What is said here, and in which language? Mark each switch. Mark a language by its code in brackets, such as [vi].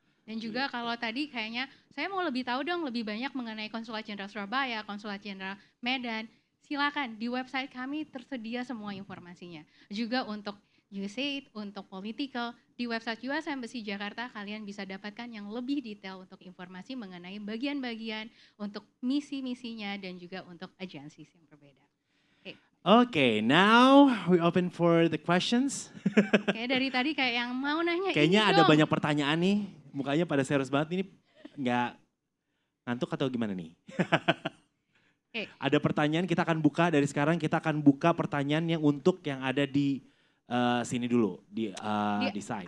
[id] dan juga kalau tadi kayaknya saya mau lebih tahu dong lebih banyak mengenai Konsulat Jenderal Surabaya, Konsulat Jenderal Medan, silakan di website kami tersedia semua informasinya. Juga untuk USAID, untuk political, di website US Embassy Jakarta kalian bisa dapatkan yang lebih detail untuk informasi mengenai bagian-bagian, untuk misi-misinya dan juga untuk agensi yang berbeda. [en] Okay, now we open for the questions. [id] Kayak dari tadi kayak yang mau nanya Kayaknya ini ada dong. banyak pertanyaan nih. mukanya pada serius banget ini, nggak ngantuk atau gimana nih? [en] Okay. [id] Ada pertanyaan, kita akan buka dari sekarang, kita akan buka pertanyaan yang untuk yang ada di sini dulu, di site,